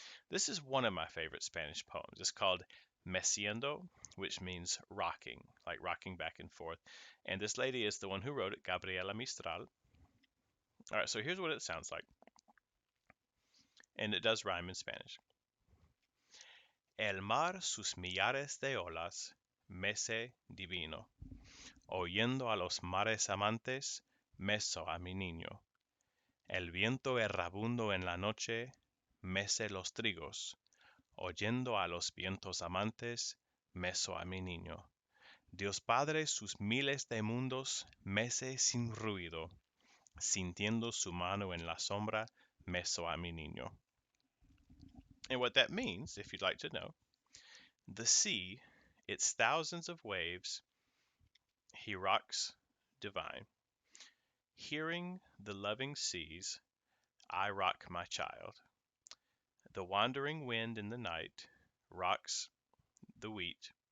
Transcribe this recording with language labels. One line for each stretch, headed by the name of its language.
English: This is one of my favorite Spanish poems. It's called Meciendo, which means rocking, like rocking back and forth. And this lady is the one who wrote it, Gabriela Mistral. All right, so here's what it sounds like. And it does rhyme in Spanish.
Spanish: El mar sus millares de olas, mece divino. Oyendo a los mares amantes, meso a mi niño. El viento errabundo en la noche, mece los trigos. Oyendo a los vientos amantes, meso a mi niño. Dios Padre sus miles de mundos, mece sin ruido. Sintiendo su mano en la sombra, meso a mi niño.
English: And what that means, if you'd like to know, the sea, its thousands of waves, he rocks divine. Hearing the loving seas, I rock my child. The wandering wind in the night rocks the wheat.